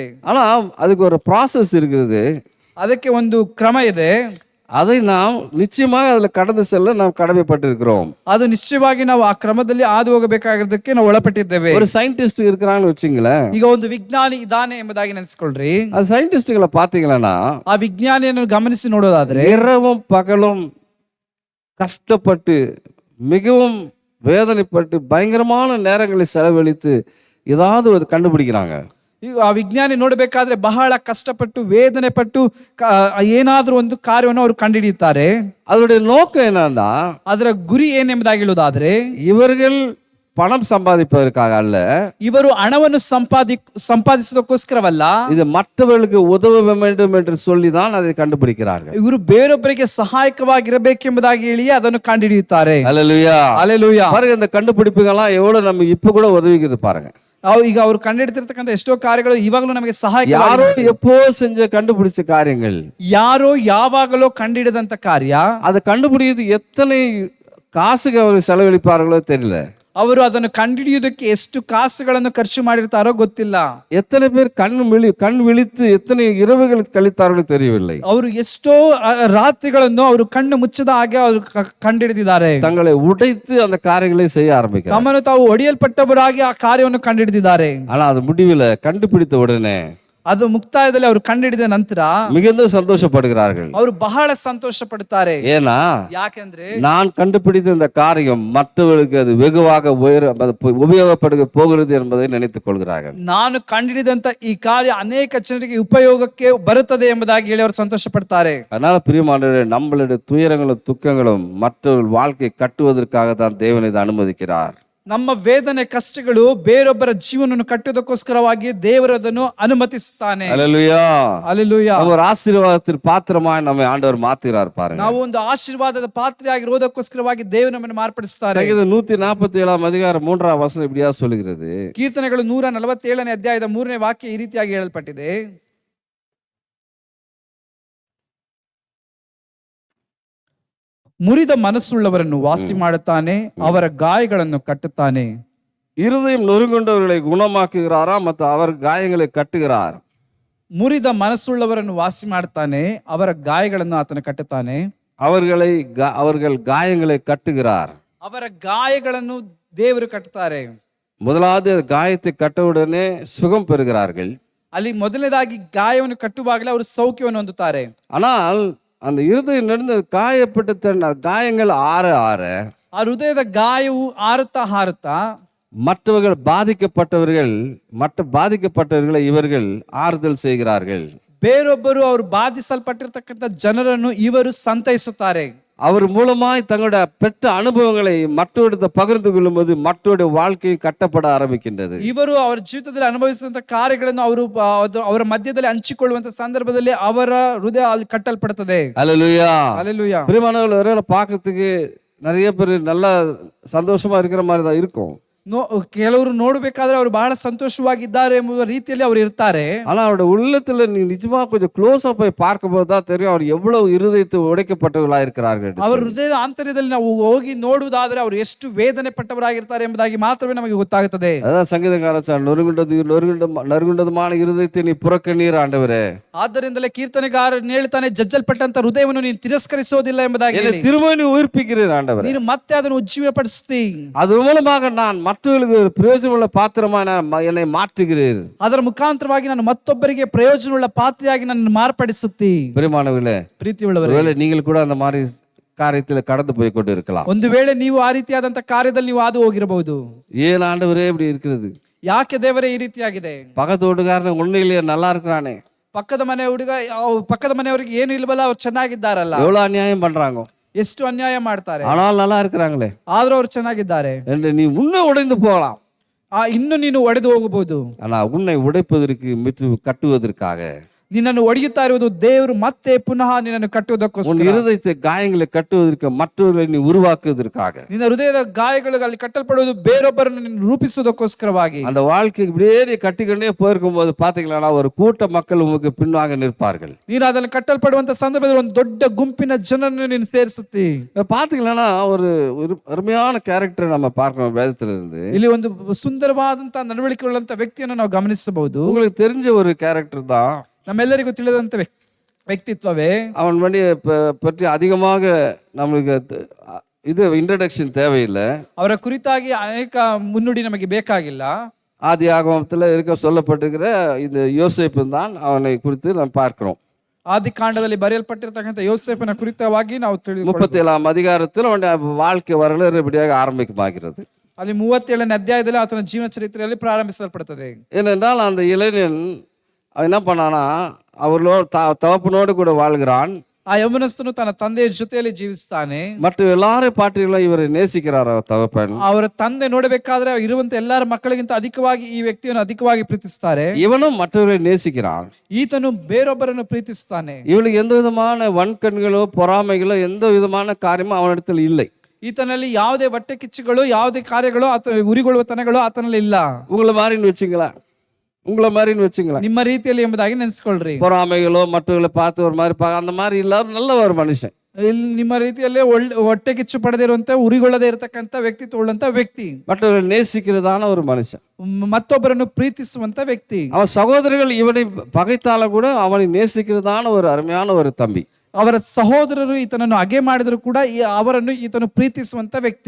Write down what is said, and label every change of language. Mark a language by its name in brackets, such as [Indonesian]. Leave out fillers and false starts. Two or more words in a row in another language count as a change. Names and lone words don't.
[Tamil] ஆனா அதுக்கு ஒரு ப்ராசஸ் இருக்கிறது, [Kannada] ಅದಕ್ಕೆ ಒಂದು ಕ್ರಮ ಇದೆ. [Tamil] அதை நாம் நிச்சயமாக அதுல கடந்து செல்ல நாம் கடமைப்பட்டிருக்கிறோம். [Kannada] ಅದು ನಿಶ್ಚಯವಾಗಿ ನಾವು ಆ ಕ್ರಮದಲ್ಲಿ ಹಾದು ಹೋಗಬೇಕಾಗಿರೋದಕ್ಕೆ ನಾವು ಒಳಪಟ್ಟಿದ್ದೇವೆ. [Tamil] ஒரு சயின்டிஸ்ட் இருக்கிறாங்கன்னு வச்சுங்களேன், [Kannada] ಈಗ ಒಂದು ವಿಜ್ಞಾನಿ ಇದ್ದಾನೆ ಎಂಬುದಾಗಿ ನೆನೆಸ್ಕೊಳ್ರಿ. [Tamil] அது சயின்டிஸ்டுகளை பாத்தீங்கன்னா, [Kannada] ಆ ವಿಜ್ಞಾನಿಯನ್ನು ಗಮನಿಸಿ ನೋಡೋದಾದ್ರೆ, [Tamil] இரவும் பகலும் கஷ்டப்பட்டு மிகவும் வேதனைப்பட்டு பயங்கரமான நேரங்களை செலவழித்து ஏதாவது ஒரு கண்டுபிடிக்கிறாங்க. [Kannada] ಈಗ ಆ ವಿಜ್ಞಾನಿ ನೋಡಬೇಕಾದ್ರೆ ಬಹಳ ಕಷ್ಟಪಟ್ಟು ವೇದನೆ ಪಟ್ಟು ಏನಾದ್ರೂ ಒಂದು ಕಾರ್ಯವನ್ನು ಅವರು ಕಂಡುಹಿಡಿಯುತ್ತಾರೆ. [Tamil] அதனுடைய நோக்கம் என்னன்னா, [Kannada] ಅದರ ಗುರಿ ಏನೆಂಬುದಾಗಿ ಹೇಳುವುದಾದ್ರೆ, [Tamil] இவர்கள் பணம் சம்பாதிப்பதற்காக அல்ல, [Kannada] ಇವರು ಹಣವನ್ನು ಸಂಪಾದಿಸುವುದಕ್ಕೋಸ್ಕರವಲ್ಲ, [Tamil] இது மற்றவர்களுக்கு உதவ வேண்டும் என்று சொல்லிதான் அதை கண்டுபிடிக்கிறார்கள். [Kannada] ಇವರು ಬೇರೊಬ್ಬರಿಗೆ ಸಹಾಯಕವಾಗಿರಬೇಕೆಂಬುದಾಗಿ ಹೇಳಿ ಅದನ್ನು ಕಂಡುಹಿಡಿಯುತ್ತಾರೆ. [Tamil] அல்லேலூயா, [Kannada] ಹಲ್ಲೆಲೂಯಾ. [Tamil] பாருங்க, இந்த கண்டுபிடிப்புகள்லாம் எவ்வளவு நம்ம இப்ப கூட உதவிக்குது பாருங்க. [Kannada] ಈಗ ಅವ್ರು ಕಂಡುಹಿಡಿತಿರ್ತಕ್ಕಂಥ ಎಷ್ಟೋ ಕಾರ್ಯಗಳು ಇವಾಗಲೂ ನಮಗೆ ಸಹಾಯ. [Tamil] யாரோ எப்போ செஞ்ச கண்டுபிடிச்ச காரியங்கள், [Kannada] ಯಾರೋ ಯಾವಾಗಲೋ ಕಂಡುಹಿಡಿದಂತ ಕಾರ್ಯ, [Tamil] அதை கண்டுபிடிக்கிறது எத்தனை காசுக்கு அவர் செலவழிப்பார்களோ தெரியல. [Kannada] ಅವರು ಅದನ್ನು ಕಂಡುಹಿಡಿಯುವುದಕ್ಕೆ ಎಷ್ಟು ಕಾಸುಗಳನ್ನು ಖರ್ಚು ಮಾಡಿರ್ತಾರೋ ಗೊತ್ತಿಲ್ಲ. [Tamil] எத்தனை பேர் கண் விழித்து எத்தனை இரவுகள் கழித்தார்களோ தெரியவில்லை. [Kannada] ಅವರು ಎಷ್ಟೋ ರಾತ್ರಿಗಳನ್ನು ಅವರು ಕಣ್ಣು ಮುಚ್ಚದ ಹಾಗೆ ಅವರು ಕಂಡುಹಿಡಿದಿದ್ದಾರೆ. [Tamil] தங்களை உடைத்து அந்த காரியங்களை செய்ய ஆரம்பிக்கிறார். [Kannada] ತಮ್ಮನ್ನು ತಾವು ಒಡೆಯಲ್ಪಟ್ಟವರಾಗಿ ಆ ಕಾರ್ಯವನ್ನು ಕಂಡುಹಿಡಿದಿದ್ದಾರೆ. [Tamil] ஆனா அது முடிவில் கண்டுபிடித்த உடனே, [Kannada] ಅದು ಮುಕ್ತಾಯದಲ್ಲಿ ಅವರು ಕಂಡುಹಿಡಿದ ನಂತರ [Tamil] மிகுந்த சந்தோஷப்படுகிறார்கள். [Kannada] ಅವರು ಬಹಳ ಸಂತೋಷ ಪಡುತ್ತಾರೆ. [Tamil] ஏன்னா, [Kannada] ಯಾಕೆಂದ್ರೆ [Tamil] நான் கண்டுபிடித்த இந்த காரியம் மற்றவர்களுக்கு அது வெகுவாக உபயோகப்படுக போகிறது என்பதை நினைத்துக் கொள்கிறார்கள். [Kannada] ನಾನು ಕಂಡುಹಿಡಿದಂತ ಈ ಕಾರ್ಯ ಅನೇಕ ಜನರಿಗೆ ಉಪಯೋಗಕ್ಕೆ ಬರುತ್ತದೆ ಎಂಬುದಾಗಿ ಹೇಳಿ ಅವರು ಸಂತೋಷ ಪಡ್ತಾರೆ. [Tamil] அதனால பிரியமானவர்களே, நம்மளுடைய துயரங்களும் துக்கங்களும் மற்றவர்கள் வாழ்க்கை கட்டுவதற்காக தான் தேவன் இதை அனுமதிக்கிறார். [Kannada] ನಮ್ಮ ವೇದನೆ ಕಷ್ಟಗಳು ಬೇರೊಬ್ಬರ ಜೀವನವನ್ನು ಕಟ್ಟುವುದಕ್ಕೋಸ್ಕರವಾಗಿ ದೇವರು ಅದನ್ನು ಅನುಮತಿಸುತ್ತಾನೆ. [Tamil] அல்லேலூயா, [Kannada] ಹಲ್ಲೆಲೂಯಾ. [Tamil] ஒரு ஆசீர்வாதத்தின் பாத்திரமாய் நம்மை ஆண்டவர் மாத்துகிறார் பாருங்க. [Kannada] ನಾವು ಒಂದು ಆಶೀರ್ವಾದದ ಪಾತ್ರೆಯಾಗಿರುವುದಕ್ಕೋಸ್ಕರವಾಗಿ ದೇವರು ನಮ್ಮನ್ನು ಮಾರ್ಪಡಿಸುತ್ತಾರೆ. [Tamil] 147 3 ವಚನ இப்படியா சொல்லுகிறது. [Kannada] ಕೀರ್ತನೆಗಳು 147 ಅಧ್ಯಾಯದ 3ನೇ ವಾಕ್ಯ ಈ ರೀತಿಯಾಗಿ ಹೇಳಲ್ಪಟ್ಟಿದೆ, ಮುರಿದ ಮನಸ್ಸುಳ್ಳವರನ್ನು ವಾಸಿ ಮಾಡುತ್ತಾನೆ, ಅವರ ಗಾಯಗಳನ್ನು ಕಟ್ಟುತ್ತಾನೆ, [Tamil] இருதயம் நொறுங்குண்டவர்களை குணமாக்குகிறாராம் ಮತ್ತು ಅವರ ಗಾಯங்களை ಕಟ್ಟುகிறார். [Kannada] ಮುರಿದ ಮನಸ್ಸುಳ್ಳವರನ್ನು ವಾಸಿ ಮಾಡ್ತಾನೆ, ಅವರ ಗಾಯಗಳನ್ನು ಆತನು ಕಟ್ಟುತ್ತಾನೆ. [Tamil] அவர்கள் ಗಾಯங்களை கட்டுகிறார். [Kannada] ಅವರ ಗಾಯಗಳನ್ನು ದೇವರು ಕಟ್ಟುತ್ತಾರೆ. [Tamil] முதலாவது காயத்தை கட்டவுடனே சுகம் பெறுகிறார்கள். [Kannada] ಅಲ್ಲಿ ಮೊದಲನೇದಾಗಿ ಗಾಯವನ್ನು ಕಟ್ಟುವಾಗಲೇ ಅವರು ಸೌಖ್ಯವನ್ನು ಹೊಂದುತ್ತಾರೆ. [Tamil] ஆனால் அந்த இருதயம் நடந்த காயப்பட்ட காயங்கள் ஆற ஆற [Kannada] ಆ ಹೃದಯದ ಗಾಯವು ಹಾರುತ್ತಾ [Tamil] மற்ற பாதிக்கப்பட்டவர்களை இவர்கள் ஆறுதல் செய்கிறார்கள். [Kannada] ಬೇರೊಬ್ಬರು ಅವರು ಬಾಧಿಸಲ್ಪಟ್ಟಿರ್ತಕ್ಕಂಥ ಜನರನ್ನು ಇವರು ಸಂತೈಸುತ್ತಾರೆ. [Tamil] அவர் மூலமாய் தங்களுடைய பெற்ற அனுபவங்களை மற்றவரிடம் பகிர்ந்து கொள்ளும் போது மற்றவருடைய வாழ்க்கை கட்டப்பட ஆரம்பிக்கின்றது. [Kannada] ಇವರು ಅವರ ಜೀವಿತದಲ್ಲಿ ಅನುಭವಿಸಿದಂತ ಕಾರ್ಯಗಳನ್ನು ಅವರ ಮಧ್ಯದಲ್ಲಿ ಹಂಚಿಕೊಳ್ಳುವಂತ ಸಂದರ್ಭದಲ್ಲಿ ಅವರ ಹೃದಯ ಅಲ್ಲಿ ಕಟ್ಟಲ್ಪಡುತ್ತದೆ. [Tamil] அல்லேலூயா. [Kannada] அல்லேலூயா. [Tamil] பிரியமானவர்களே, பார்க்கிறதுக்கு நிறைய பேர் நல்லா சந்தோஷமா இருக்கிற மாதிரி தான் இருக்கும். [Kannada] ಕೆಲವರು ನೋಡಬೇಕಾದ್ರೆ ಅವರು ಬಹಳ ಸಂತೋಷವಾಗಿದ್ದಾರೆ ಎಂಬುವ ರೀತಿಯಲ್ಲಿ ಅವರು ಇರ್ತಾರೆ. [Tamil] ஆனா அவருடைய உள்ளத்துல நீ நிஜமா கொஞ்சம் க்ளோஸா போய் பார்க்கும்போது தான் தெரியும் அவர் எவ்வளவு இருதயத்தை உடைக்கப்பட்டவர்களா இருக்கிறார்கள். [Kannada] ಅವರ ಹೃದಯದ ಆಂತರ್ಯದಲ್ಲಿ ನಾವು ಹೋಗಿ ನೋಡುವುದಾದ್ರೆ ಅವರು ಎಷ್ಟು ವೇದನೆ ಪಟ್ಟವರಾಗಿರ್ತಾರೆ ಎಂಬುದಾಗಿ ಮಾತ್ರವೇ ನಮಗೆ ಗೊತ್ತಾಗುತ್ತದೆ. [Tamil] அதான் சங்கீதக்கார நறுங்குண்டதுமான இருதயத்தை நீ புறக்கண்ணீர் ஆண்டவரே. [Kannada] ಆದ್ದರಿಂದಲೇ ಕೀರ್ತನೆಗಾರನು ಹೇಳ್ತಾನೆ, ಜಜ್ಜಲ್ಪಟ್ಟಂತ ಹೃದಯವನ್ನು ನೀನು ತಿರಸ್ಕರಿಸೋದಿಲ್ಲ ಎಂಬುದಾಗಿ. [Tamil] திரும்ப நீ உயிர்ப்பிக்கிறீர் ஆண்டவரೇ. [Kannada] ನೀನು ಮತ್ತೆ ಅದನ್ನು ಉಜ್ಜೀವನಪಡಿಸ್ತಿ. [Tamil] அது மூலமாக நான் மற்றவர்களுக்கு பிரயோஜனமுள்ள பாத்திரமா என்னை மாற்றுகிறீர். [Kannada] ಅದರ ಮುಖಾಂತರವಾಗಿ ನಾನು ಮತ್ತೊಬ್ಬರಿಗೆ ಪ್ರಯೋಜನವುಳ್ಳ ಪಾತ್ರೆಯಾಗಿ ನನ್ನನ್ನು ಮಾರ್ಪಡಿಸುತ್ತಿ. [Tamil] பிரியமானவர்களே, [Kannada] ಪ್ರೀತಿಯುಳ್ಳವರೇ, [Tamil] நீங்கள் கூட அந்த மாதிரி காரியத்தில் கடந்து போய் கொண்டு இருக்கலாம். [Kannada] ಒಂದು ವೇಳೆ ನೀವು ಆ ರೀತಿಯಾದಂತ ಕಾರ್ಯದಲ್ಲಿ ನೀವು ಹಾದು ಹೋಗಿರಬಹುದು. [Tamil] ஏன் ஆண்டவரே இப்படி இருக்கிறது? [Kannada] ಯಾಕೆ ದೇವರೇ ಈ ರೀತಿಯಾಗಿದೆ? [Tamil] பக்கத்து வீட்டுக்காரன் ஒண்ணு இல்லையே, நல்லா இருக்கிறானே. [Kannada] ಪಕ್ಕದ ಮನೆಯವರಿಗೆ ಏನು ಇಲ್ವಲ್ಲ, ಅವ್ರು ಚೆನ್ನಾಗಿದ್ದಾರಲ್ಲ. [Tamil] எவ்வளவு அநியாயம் பண்றாங்க, [Kannada] ಎಷ್ಟು ಅನ್ಯಾಯ ಮಾಡ್ತಾರೆ, [Tamil] ஆனால் நல்லா இருக்கிறாங்களே, [Kannada] ಆದ್ರೂ ಅವ್ರು ಚೆನ್ನಾಗಿದ್ದಾರೆ [Tamil] என்று நீ உன்னை உடைந்து போகலாம். [Kannada] ಇನ್ನು ನೀನು ಒಡೆದು ಹೋಗಬಹುದು. [Tamil] ஆனா உன்னை உடைப்பதற்கு மித்து கட்டுவதற்காக [Kannada] ನಿನ್ನನ್ನು ಒಡೆಯುತ್ತಾ ಇರುವುದು ದೇವರು ಮತ್ತೆ ಪುನಃ ನಿನ್ನನ್ನು ಕಟ್ಟುವುದಕ್ಕೋಸ್ಕರ. [Tamil] உன் இருதயத்தை காயங்களை கட்டுவதற்கு மற்றவர்களை நீ உருவாக்குவதற்காக. [Kannada] ನಿನ್ನ ಹೃದಯದ ಗಾಯಗಳು ಅಲ್ಲಿ ಕಟ್ಟಲ್ಪಡುವುದು ಬೇರೊಬ್ಬರನ್ನು ನಿನ್ನ ರೂಪಿಸುವುದಕ್ಕೋಸ್ಕರವಾಗಿ. [Tamil] அந்த வாழ்க்கை இப்படியே நீ கட்டிக்கொண்டே போயிருக்கும் போது பாத்தீங்களா, ஒரு கூட்ட மக்கள் உங்களுக்கு பின்னாக நிற்பார்கள். [Kannada] ನೀನು ಅದನ್ನು ಕಟ್ಟಲ್ಪಡುವಂತ ಸಂದರ್ಭದಲ್ಲಿ ಒಂದು ದೊಡ್ಡ ಗುಂಪಿನ ಜನರನ್ನು ನೀನು ಸೇರಿಸುತ್ತಿ. [Tamil] பாத்தீங்களா, ஒரு அருமையான கேரக்டர் நம்ம பார்க்கணும் வேதத்துல இருந்து. [Kannada] ಇಲ್ಲಿ ಒಂದು ಸುಂದರವಾದಂತ ನಡವಳಿಕೆ ಉಳ್ಳಂತ ವ್ಯಕ್ತಿಯನ್ನು ನಾವು ಗಮನಿಸಬಹುದು. [Tamil] உங்களுக்கு தெரிஞ்ச ஒரு கேரக்டர் தான், [Kannada] ನಮ್ಮೆಲ್ಲರಿಗೂ ತಿಳಿದಂತ ವ್ಯಕ್ತಿತ್ವವೇ. [Tamil] அவன் பற்றி அதிகமாக நம்மளுக்கு இது இன்ட்ரடக்ஷன் தேவையில்லை. [Kannada] ಅವರ ಕುರಿತಾಗಿ ಅನೇಕ ಮುನ್ನುಡಿ ನಮಗೆ ಬೇಕಾಗಿಲ್ಲ. [Tamil] ஆதி ஆகமத்தில் சொல்லப்பட்டிருக்கிற இந்த யோசேப்பு தான் அவனை குறித்து நாம் பார்க்கிறோம். [Kannada] ಆದಿ ಕಾಂಡದಲ್ಲಿ ಬರೆಯಲ್ಪಟ್ಟಿರತಕ್ಕಂಥ ಯೋಸೇಫನ ಕುರಿತವಾಗಿ ನಾವು [Tamil] 37ஆம் அதிகாரத்தில் அவனுடைய வாழ்க்கை வரலாறு இப்படியாக ஆரம்பிக்கமாகிறது. [Kannada] ಅಲ್ಲಿ 37ನೇ ಅಧ್ಯಾಯದಲ್ಲಿ ಆತನ ಜೀವನ ಚರಿತ್ರೆಯಲ್ಲಿ ಪ್ರಾರಂಭಿಸಲ್ಪಡುತ್ತದೆ. [Tamil] ஏனென்றால் அந்த இளைஞன் அவன் என்ன பண்ணானா, அவர்களோடு தகப்பனோடு கூட வாழ்கிறான். [Kannada] ಆ ಯೌವನಸ್ಥನು ತನ್ನ ತಂದೆಯ ಜೊತೆಯಲ್ಲಿ ಜೀವಿಸ್ತಾನೆ. [Tamil] மற்ற எல்லாரை பாட்டிலும் இவரை நேசிக்கிறார் அவர் தகப்பன். [Kannada] ಅವರ ತಂದೆ ನೋಡಬೇಕಾದ್ರೆ ಇರುವಂತ ಎಲ್ಲರ ಮಕ್ಕಳಿಗಿಂತ ಅಧಿಕವಾಗಿ ಈ ವ್ಯಕ್ತಿಯನ್ನು ಅಧಿಕವಾಗಿ ಪ್ರೀತಿಸ್ತಾರೆ. [Tamil] இவனும் மற்றவர்களை நேசிக்கிறான். [Kannada] ಈತನು ಬೇರೊಬ್ಬರನ್ನು ಪ್ರೀತಿಸ್ತಾನೆ. [Tamil] இவனுக்கு எந்த விதமான வன்கண்களோ பொறாமைகளோ எந்த விதமான காரியமும் அவனிடத்தில் இல்லை. [Kannada] ಈತನಲ್ಲಿ ಯಾವುದೇ ಹೊಟ್ಟೆ ಕಿಚ್ಚುಗಳು, ಯಾವುದೇ ಕಾರ್ಯಗಳು, ಆತ ಉರಿಗೊಳ್ಳುವತನಗಳು ಆತನಲ್ಲಿ ಇಲ್ಲ. [Tamil] உங்களை மாதிரின்னு வச்சுங்களேன், [Kannada] ನಿಮ್ಮ ರೀತಿಯಲ್ಲಿ ಎಂಬುದಾಗಿ ನೆನೆಸ್ಕೊಳ್ರಿ. [Tamil] பொறாமைகளோ மற்றவர்களை பார்த்து ஒரு மாதிரி அந்த மாதிரி இல்லாத நல்ல ஒரு மனுஷன். [Kannada] ಇಲ್ಲಿ ನಿಮ್ಮ ರೀತಿಯಲ್ಲೇ ಹೊಟ್ಟೆ ಕಿಚ್ಚು ಪಡೆದಿರುವಂತ, ಉರಿಗೊಳ್ಳದೆ ಇರತಕ್ಕಂತ ವ್ಯಕ್ತಿತ್ವ ಉಳ್ಳಂತ ವ್ಯಕ್ತಿ, [Tamil] மற்றவர்களை நேசிக்கிறதான ஒரு மனுஷன், [Kannada] ಮತ್ತೊಬ್ಬರನ್ನು ಪ್ರೀತಿಸುವಂತ ವ್ಯಕ್ತಿ. [Tamil] அவன் சகோதரர்கள் இவனை பகைத்தாலும் கூட அவனை நேசிக்கிறதான ஒரு அருமையான ஒரு தம்பி. [Kannada] ಅವರ ಸಹೋದರರು ಈತನನ್ನು ಹಗೆ ಮಾಡಿದ್ರು ಕೂಡ ಅವರನ್ನು ಈತನು ಪ್ರೀತಿಸುವಂತ ವ್ಯಕ್ತಿ.